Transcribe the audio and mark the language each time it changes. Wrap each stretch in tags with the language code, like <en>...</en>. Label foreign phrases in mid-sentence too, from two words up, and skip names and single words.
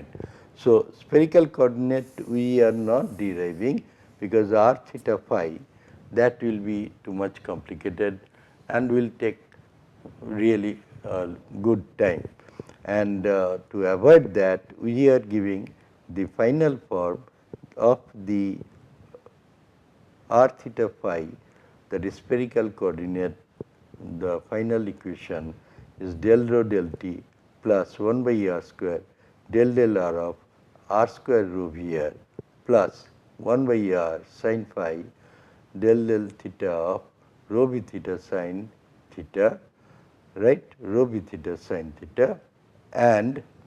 <en>So, spherical coordinate we are not deriving because r theta phi, that will be too much complicated and will take really good time. And to avoid that, we are giving the final form of the r theta phi, that is spherical coordinate. The final equation is del rho del t plus 1 by r square del r of r square rho v r plus 1 by r sin phi del theta of rho v theta sin theta, right, rho v theta sin theta, and</en>